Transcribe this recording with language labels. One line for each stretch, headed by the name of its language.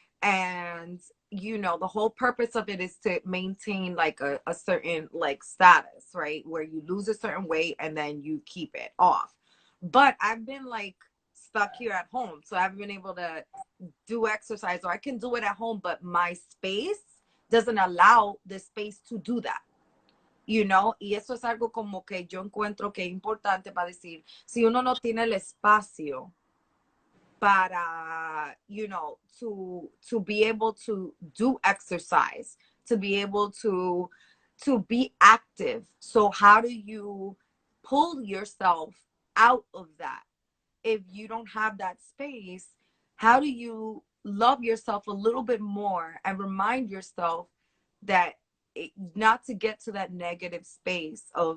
English: And the whole purpose of it is to maintain like a certain like status, right, where you lose a certain weight and then you keep it off. But I've been like stuck here at home, so I haven't been able to do exercise, or I can do it at home, but my space doesn't allow the space to do that.
Spanish: Y eso es algo como que yo encuentro que es importante para decir, si uno no tiene el espacio para,
English: to be able to do exercise, to be able to be active. So how do you pull yourself out of that? If you don't have that space, how do you love yourself a little bit more and remind yourself that not to get to that negative space of.